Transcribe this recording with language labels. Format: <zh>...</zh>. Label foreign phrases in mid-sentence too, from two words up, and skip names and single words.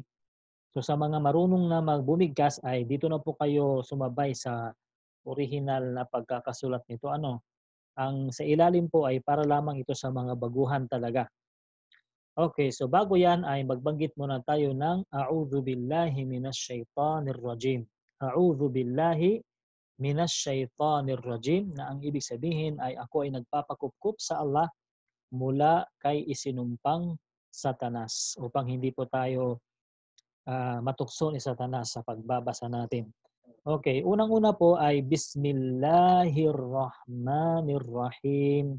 <tl>So sa mga marunong na magbumigkas ay dito na po kayo sumabay sa original na pagkakasulat nito. Ang sa ilalim po ay para lamang ito sa mga baguhan talaga. Okay, so bago yan ay magbanggit muna tayo ng</tl> <ar>أعوذ بالله من الشيطان الرجيم. أعوذ بالله من الشيطان الرجيم,</ar> <tl>na ang ibig sabihin ay ako ay nagpapakupkup sa Allah mula kay isinumpang Satanas, upang hindi po tayo matukso ni Satanas sa pagbabasa natin. Okay, unang-una po ay Bismillahirrahmanirrahim.</tl>